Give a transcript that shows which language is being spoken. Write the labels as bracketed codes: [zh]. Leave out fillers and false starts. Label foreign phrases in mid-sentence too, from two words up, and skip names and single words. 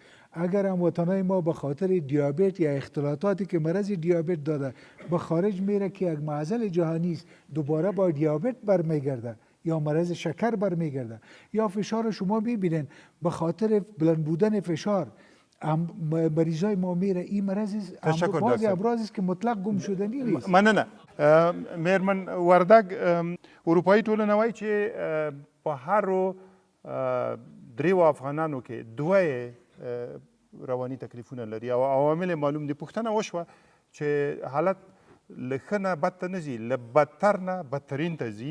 [fa] اگر هموطنای ما به خاطر دیابت یا اختلاطاتی که مرض دیابت داده به خارج میره که یک معضل جهانی است، دوباره با دیابت برمیگرده یا مرض شکر برمیگرده. یا فشار شما ببینید به خاطر بلند بودن فشار مریضای ما میره. این مرض بعضی امراض است که مطلق گم شدنی نیست. [ps] مننه. میرمن وردگ اروپایی ټولنه وایي چې په هرو دریو افغانانو کې دوه رواني تکلیفونه لري او عوامل معلوم دي. پوښتنه وشوه چې حالت له ښه نه بد ته نه ځي، له بدتر نه بدترین ته ځي.